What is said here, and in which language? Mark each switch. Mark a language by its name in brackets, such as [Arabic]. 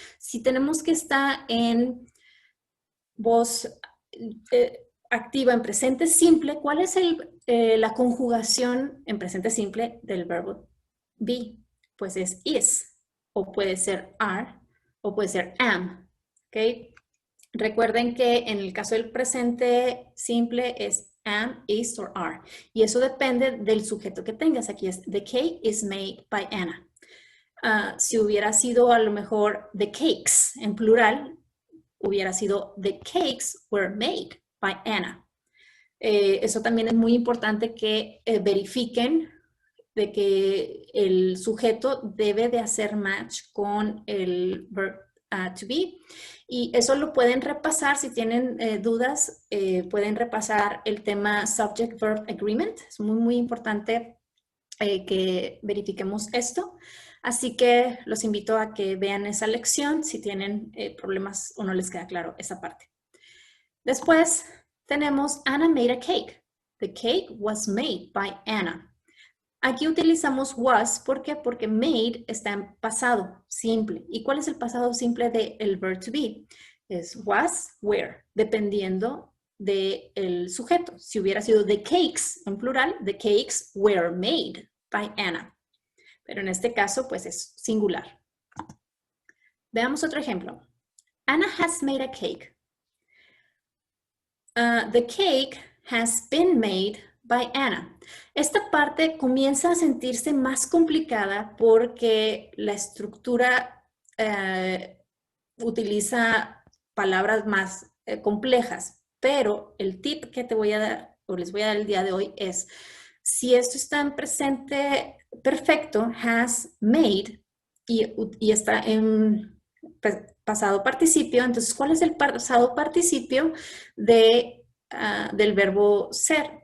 [Spanish] Si tenemos que estar en voz activa en presente simple, ¿cuál es la conjugación en presente simple del verbo be? Pues es is, o puede ser are, o puede ser am. ¿Okay? Recuerden que en el caso del presente simple es am, is or are. Y eso depende del sujeto que tengas. Aquí es [English] the cake is made by Anna. [Spanish] Si hubiera sido a lo mejor the cakes en plural, hubiera sido [English] the cakes were made by Anna. [Spanish] Eso también es muy importante que verifiquen de que el sujeto debe de hacer match con el verb to be. Y eso lo pueden repasar, si tienen dudas, pueden repasar el tema Subject-Verb Agreement. Es muy, muy importante que verifiquemos esto. Así que los invito a que vean esa lección si tienen problemas o no les queda claro esa parte. Después tenemos [English] Anna made a cake. The cake was made by Anna. [Spanish] Aquí utilizamos was, ¿por qué? Porque made está en pasado simple. ¿Y cuál es el pasado simple del verb to be? Es was, were, dependiendo del sujeto. Si hubiera sido [English] the cakes [Spanish] en plural, [English] the cakes were made by Anna. [Spanish] Pero en este caso, pues es singular. Veamos otro ejemplo. [English] Anna has made a cake. The cake has been made by Anna. [Spanish] Esta parte comienza a sentirse más complicada porque la estructura utiliza palabras más complejas, pero el tip que te voy a dar o les voy a dar el día de hoy es, si esto está en presente perfecto, has made, y está en pasado participio, entonces, ¿cuál es el pasado participio del verbo ser?